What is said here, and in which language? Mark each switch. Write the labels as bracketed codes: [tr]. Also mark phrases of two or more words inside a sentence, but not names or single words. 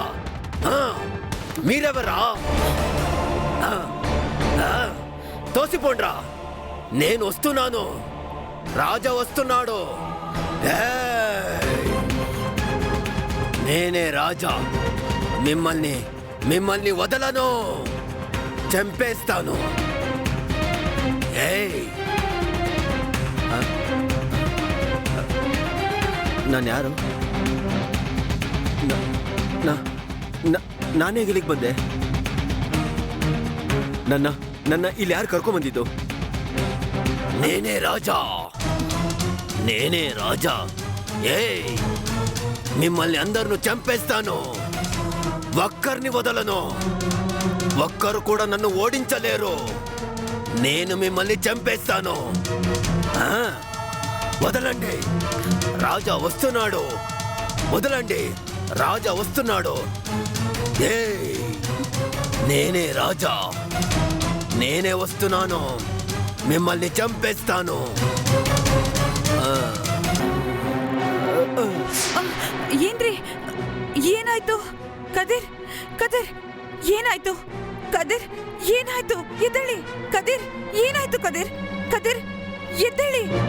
[te] మీరెవరా? తోసిపోండ్రా. నేను వస్తున్నాను, రాజా వస్తున్నాడు. నేనే రాజా. మిమ్మల్ని మిమ్మల్ని వదలను, చంపేస్తాను. [kn] ನಾನು ಯಾರು? ನಾನೇ ಇಲ್ಲಿಗೆ ಬಂದೆ. ನನ್ನ ಇಲ್ಲಿ ಯಾರು ಕರ್ಕೊಂಡ್ಬಂದಿದ್ದು? [te] నేనే రాజా, నేనే రాజా. మిమ్మల్ని అందరిని చంపేస్తాను. ఒక్కరిని వదలను. ఒక్కరు కూడా నన్ను ఓడించలేరు. నేను మిమ్మల్ని చంపేస్తాను. వదలండి, రాజా వస్తున్నాడు. వదలండి, రాజా వస్తున్నాడు. నేనే రాజా, నేనే వస్తున్నాను. మిమ్మల్ని చంపేస్తాను. [kn] ಏನ್ರಿ, ಏನಾಯ್ತು? ಕದಿರ್, ಕದಿರ್, ಏನಾಯ್ತು? ಕದಿರ್, ಏನಾಯ್ತು? ಎದ್ದೇಳಿ ಕದಿರ್. ಏನಾಯ್ತು ಕದಿರ್? ಕದಿರ್, ಎದ್ದೇಳಿ.